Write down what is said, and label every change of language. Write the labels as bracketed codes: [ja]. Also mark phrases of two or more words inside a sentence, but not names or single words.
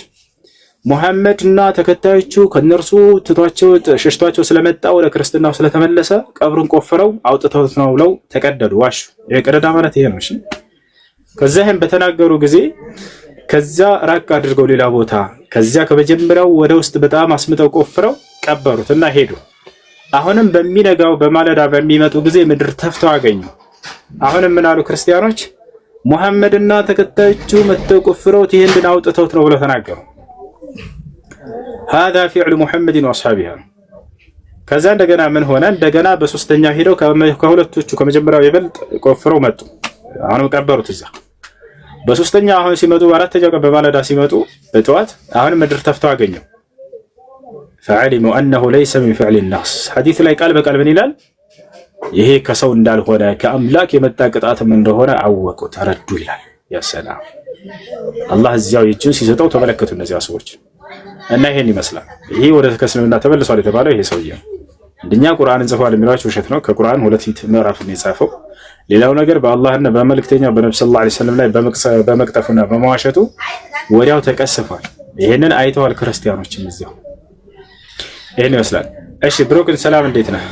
[am] ሙሐመድና ተከታዮቹ ከነርሱ ትቷቸው ሸሽቷቸው ስለመጣ ወደ ክርስትናው ስለተመለሰ ቀብሩን ቆፍረው አውጥተውት ነው ብለው ተቀደዱ፣ ዋሹ። የቀደዳ ማለት ይሄ ነው። እሺ ከዛም በተናገሩ ጊዜ ከዛ ራቅ አድርገው ሌላ ቦታ ከዚያ ከመጀመሪያው ወደ ውስጥ በጣም አስምጠው ቆፍረው ቀበሩትና ሄዱ። አሁንም በሚነጋው በማለዳ በሚመጡ ጊዜ ምድር ተፍተው አገኙ። አሁንም ምን አሉ ክርስቲያኖች? ሙሐመድና ተከታዮቹ መተው ቆፍረውት ይሄንን አውጥተውት ነው ብለው ተናገሩ። [ar] هذا فعل محمد واصحابه [am] ከዛ እንደገና ምን ሆነ? እንደገና በሶስተኛው ሄደው ከሁለቶቹ ከመጀመሪያው ይበልጥ ቆፍረው መጡ። አሁንም ቀበሩት እዛ። በሶስተኛው አሁን ሲመጡ በአራተኛው ቀን በማለዳ ሲመጡ በጠዋት አሁን ምድር ተፍተው አገኘው። [ar] فعلموا انه ليس من فعل الناس [am] حديث ላይ ቃል በቃል ምን ይላል? ይሄ ከሰው እንዳልሆነ ከአምላክ የመጣ ቅጣትም እንደሆነ አወቁ፣ ተረዱ ይላል። ያ ሰላም አላህ እዚያው እጁን ሲሰጠው ተመለከቱ እነዚያ ሰዎች እና ይሄን ይመስላል። ይሄ ወደ እስልምና ተመልሷል የተባለው ይሄ ሰውዬ እንደኛ ቁርአንን ጽፏል የሚሏቸው ውሸት ነው። ከቁርአን 2 ምዕራፍ ነው የጻፈው። ሌላው ነገር በአላህና በመልእክተኛው በነብዩ [ar] صلى الله عليه وسلم [am] ላይ በመቅጠፉና በመዋሸቱ ወዲያው ተቀስፏል። ይሄንን አይተዋል ክርስቲያኖችም እዚያው። ይሄን ይመስላል። እሺ ብሮክን ሰላም፣ እንዴት ነህ?